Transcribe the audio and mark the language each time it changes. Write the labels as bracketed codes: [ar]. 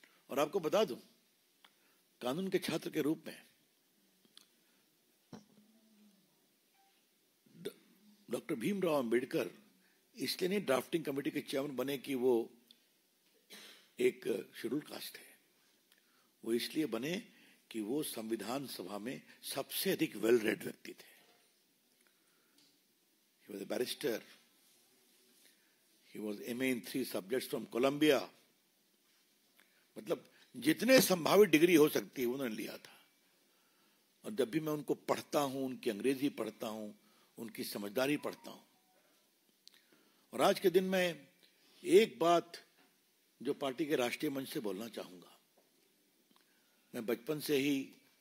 [hi] और आपको बता दूं, कानून के छात्र के रूप में डॉक्टर भीमराव अंबेडकर इसलिए नहीं ड्राफ्टिंग कमेटी के चेयरमैन बने कि वो एक शेड्यूल कास्ट है। वो इसलिए बने कि वो संविधान सभा में सबसे अधिक वेल रेड व्यक्ति थे। [en] He was a barrister. He was MA in 3 subjects from Columbia. [hi] मतलब जितने संभावित डिग्री हो सकती है उन्होंने लिया था। और जब भी मैं उनको पढ़ता हूं, उनकी अंग्रेजी पढ़ता हूं, उनकी समझदारी पढ़ता हूं। और आज के दिन में एक बात जो पार्टी के राष्ट्रीय मंच से बोलना चाहूंगा। मैं बचपन से ही